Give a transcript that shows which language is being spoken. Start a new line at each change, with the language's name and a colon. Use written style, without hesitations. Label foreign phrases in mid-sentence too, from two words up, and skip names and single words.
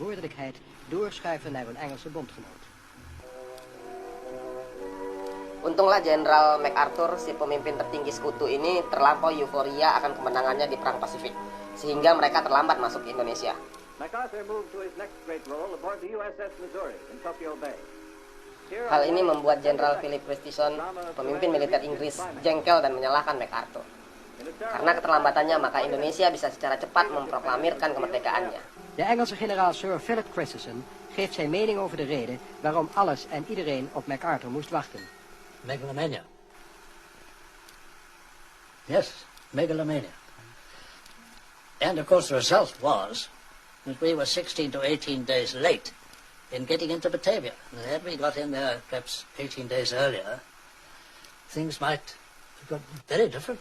Indonesian: Untunglah Jenderal MacArthur, si pemimpin tertinggi sekutu ini, terlampau euforia akan kemenangannya di Perang Pasifik, sehingga mereka terlambat masuk ke Indonesia. Hal ini membuat Jenderal Philip Christison, pemimpin militer Inggris, jengkel dan menyalahkan MacArthur. Karena keterlambatannya, maka Indonesia bisa secara cepat memproklamirkan kemerdekaannya.
Dutch: De Engelse generaal Sir Philip Christison geeft zijn mening over de reden waarom alles en iedereen op MacArthur moest wachten.
English: Megalomania. Yes, megalomania. And of course the result was that we were 16 to 18 days late in getting into Batavia. And had we got in there perhaps 18 days earlier, things might have gone very differently.